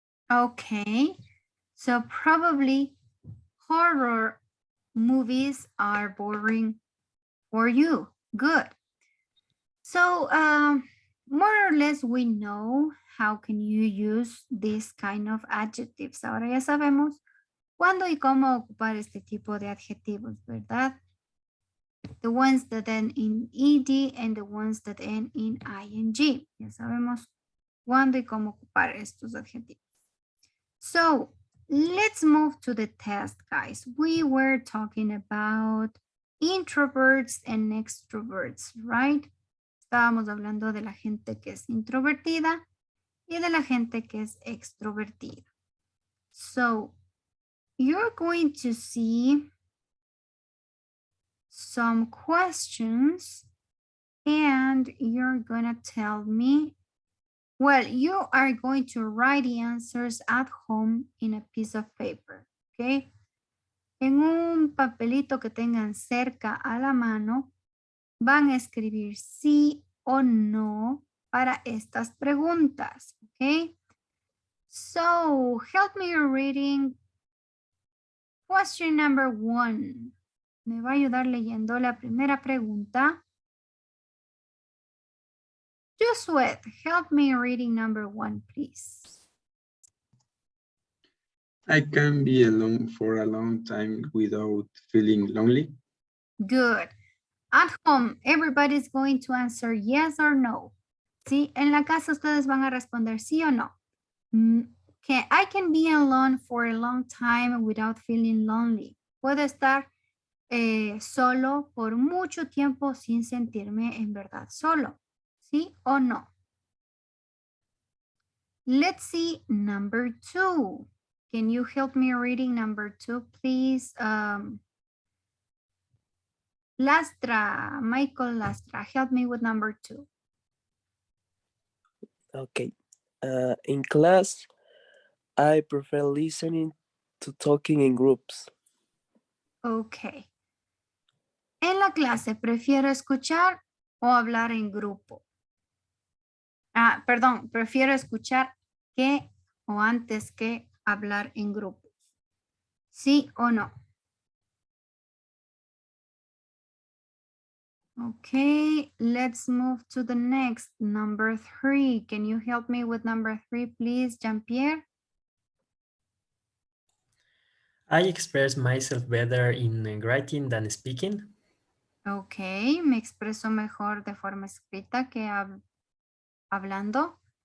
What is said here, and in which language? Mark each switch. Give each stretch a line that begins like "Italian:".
English: Okay, so probably horror movies are boring for you. Good. So more or less we know how can you use this kind of adjectives.
Spanish: Ahora ya sabemos cuándo y cómo ocupar este tipo de adjetivos, ¿verdad?
English: The ones that end in ed and the ones that end in ing.
Spanish: Ya sabemos cuándo y cómo ocupar estos adjetivos.
English: So let's move to the test, guys. We were talking about introverts and extroverts, right?
Spanish: Estábamos hablando de la gente que es introvertida y de la gente que es extrovertida.
English: So you're going to see some questions and you're gonna tell me, well, you are going to write the answers at home in a piece of paper, okay?
Spanish: En un papelito que tengan cerca a la mano, van a escribir sí o no para estas preguntas, okay?
English: So, help me reading question number 1.
Spanish: Me va a ayudar leyendo la primera pregunta.
English: Josué, help me reading number 1, please. I can be alone for a long time without feeling lonely. Good. At home, everybody's going to answer yes or no. ¿Sí?
Spanish: En la casa ustedes van a responder sí o no.
English: I can be alone for a long time without feeling lonely.
Spanish: Puedo estar solo por mucho tiempo sin sentirme en verdad solo. ¿Sí o no?
English: Let's see number 2. Can you help me reading number 2, please? Lastra, Michael Lastra, help me with number 2. Okay. In class, I prefer listening to talking in groups. Okay.
Spanish: En la clase, prefiero escuchar o hablar en grupo. Perdón, prefiero escuchar que o antes que hablar en grupos. ¿Sí o no?
English: Okay, let's move to the next, number 3. Can you help me with number 3, please, Jean-Pierre? I express myself better in writing than speaking.
Spanish: Okay, me expreso mejor de forma escrita que hablando.